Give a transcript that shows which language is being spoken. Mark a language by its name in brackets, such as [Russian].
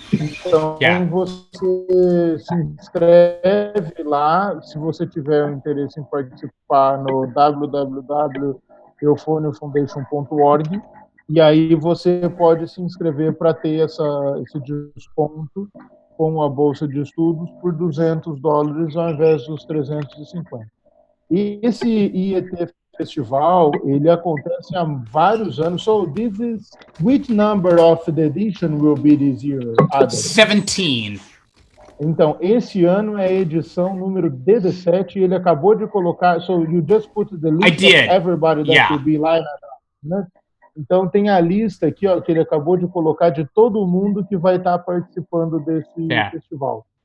[Portuguese] Então, você se inscreve lá, se você tiver interesse em participar no www.euphoniafoundation.org, e aí você pode se inscrever para ter esse desconto com a bolsa de estudos por $200 ao invés dos 350. E esse IET Festival, ele acontece há vários anos. [English] So this is, which number of the edition will be this year, Adam? 17. [Portuguese] Então, esse ano é a edição número 17 e ele acabou de colocar, [English] so you just put the list of everybody that will be live, [Portuguese] né? Então, tem a lista aqui, ó, que ele acabou de colocar de todo mundo que vai estar participando desse festival.